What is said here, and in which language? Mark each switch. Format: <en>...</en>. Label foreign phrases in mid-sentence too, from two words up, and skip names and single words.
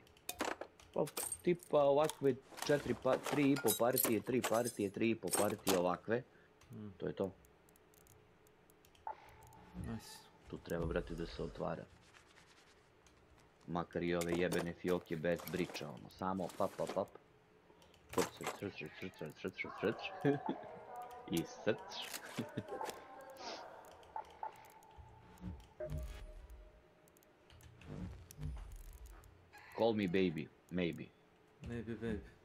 <sr>Pa tipa ovakve 3,5 partije, 3 partije, 3,5 partije ovakve. To je to. Nice. Tu treba, brate, da se otvara. Makar i ove jebene fioke bez briča, ono, samo pap. Srč. I srč.</sr> <en>Call me baby, maybe. Maybe baby.</en>